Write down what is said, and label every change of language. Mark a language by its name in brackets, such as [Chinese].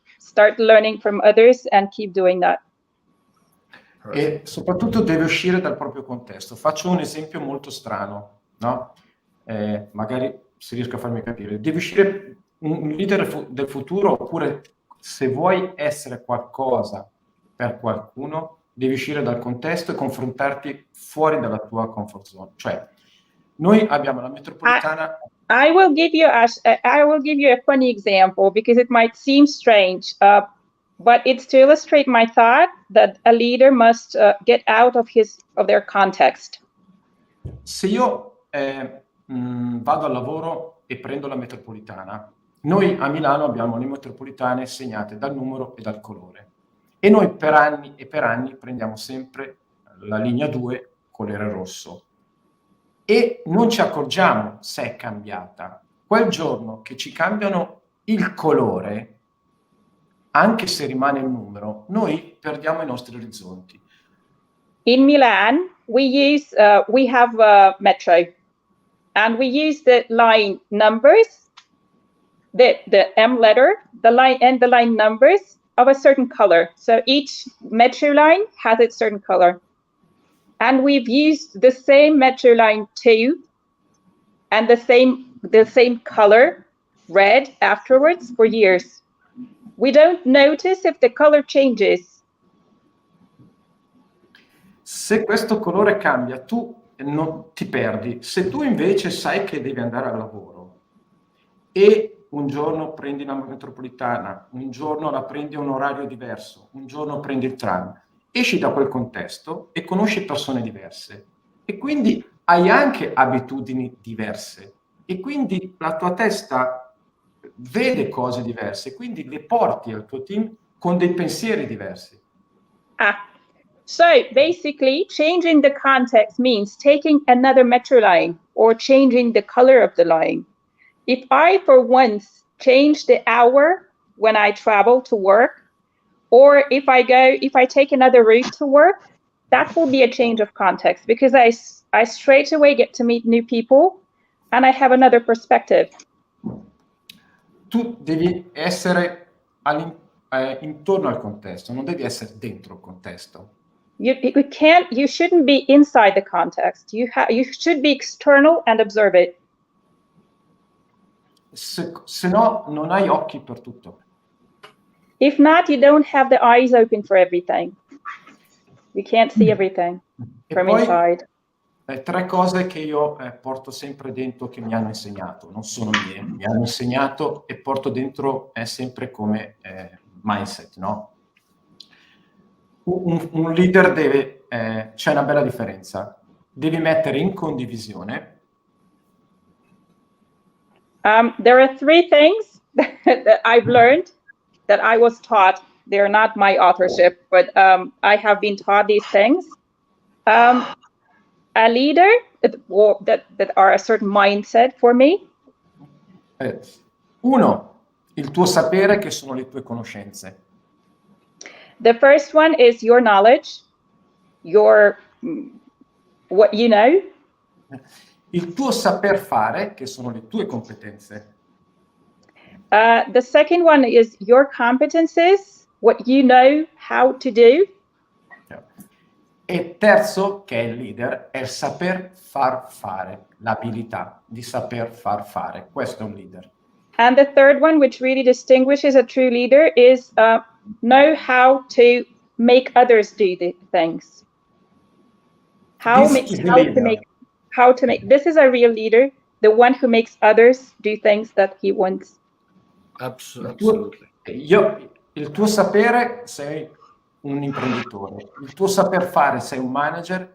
[English] Start learning from others and keep doing that. [Italian] E soprattutto deve uscire dal proprio contesto. Faccio un esempio molto strano, no? Magari se riesco a farmi capire. Devi uscire un leader del futuro, oppure se vuoi essere qualcosa per qualcuno, devi uscire dal contesto e confrontarti fuori dalla tua comfort zone. Cioè, noi abbiamo la metropolitana. [English] I will give you a funny example because it might seem strange, but it's to illustrate my thought that a leader must get out of their context. [Italian] Se io vado al lavoro e prendo la metropolitana, noi a Milano abbiamo le metropolitane segnate dal numero e dal colore, e noi per anni prendiamo sempre la linea 2 colore rosso e non ci accorgiamo se è cambiata. Quel giorno che ci cambiano il colore, anche se rimane il numero, noi perdiamo i nostri orizzonti. [English] In Milan, we have metro, and we use the line numbers, the M letter, the line numbers of a certain color. So each metro line has its certain color. And we've used the same metro line 2 and the same color, red, afterwards for years. We don't notice if the color changes. [Italian] Se questo colore cambia, tu non ti perdi. Se tu invece sai che devi andare al lavoro e un giorno prendi la metropolitana, un giorno la prendi a un orario diverso, un giorno prendi il tram esci da quel contesto e conosci persone diverse e quindi hai anche abitudini diverse e quindi la tua testa vede cose diverse, quindi le porti al tuo team con dei pensieri diversi. [English] So basically, changing the context means taking another metro line or changing the color of the line. If I, for once, change the hour when I travel to work, or if I take another route to work, that will be a change of context because I straight away get to meet new people and I have another perspective. [Italian] Tu devi essere intorno al contesto, non devi essere dentro il contesto. [English] You shouldn't be inside the context. You should be external and observe it. [Italian] Se no, non hai occhi per tutto. [English] If not, you don't have the eyes open for everything. You can't see everything from inside. [Italian] 3 cose che io porto sempre dentro che mi hanno insegnato, non sono mie, mi hanno insegnato e porto dentro sempre come mindset, no? Un leader deve, c'è una bella differenza, devi mettere in condivisione. [English] There are 3 things that I've learned that I was taught. They're not my authorship, but I have been taught these things. A leader that are a certain mindset for me. [Italian] 1, il tuo sapere, che sono le tue conoscenze. [English] The first one is your knowledge, what you know. [Italian] Il tuo saper fare, che sono le tue competenze. [English] The second one is your competences, what you know how to do. [Italian] E terzo, che è il leader, è il saper far fare, l'abilità di saper far fare. Questo è un leader. [English] And the third one, which really distinguishes a true leader, is know how to make others do the things. How to make. This is a real leader, the one who makes others do things that he wants. Absolutely. [Italian] Il tuo sapere, sei un imprenditore. Il tuo saper fare, sei un manager.